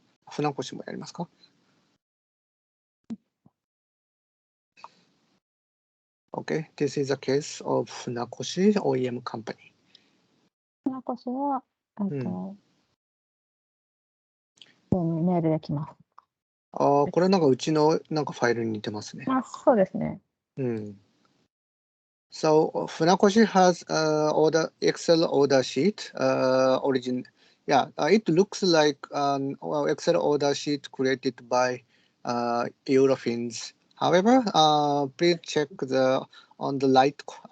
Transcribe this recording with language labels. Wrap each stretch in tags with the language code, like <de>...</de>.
<ja>船越もやりますか？</ja> <en>Okay, this is a case of Funakoshi OEM company.</en> <ja>船越は、メールできます。これなんかうちのなんかファイルに似てますね。そうですね。</ja> <en>So Funakoshi has Excel order sheet origin. It looks like an Excel order sheet created by Eurofins. However, please check on the right.</en>